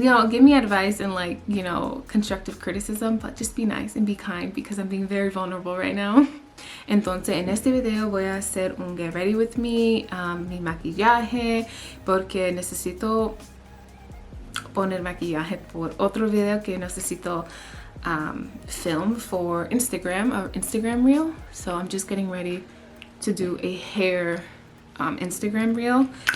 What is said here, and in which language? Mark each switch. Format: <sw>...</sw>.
<en>Give me advice and constructive criticism, but just be nice and be kind because I'm being very vulnerable right now.</en> <es>Entonces en este video voy a hacer un</es> <en>get ready with me,</en> <es>mi maquillaje, porque necesito poner maquillaje por otro video que necesito</es> <en>film for Instagram, or Instagram reel. So I'm just getting ready to do a hair Instagram reel.</en>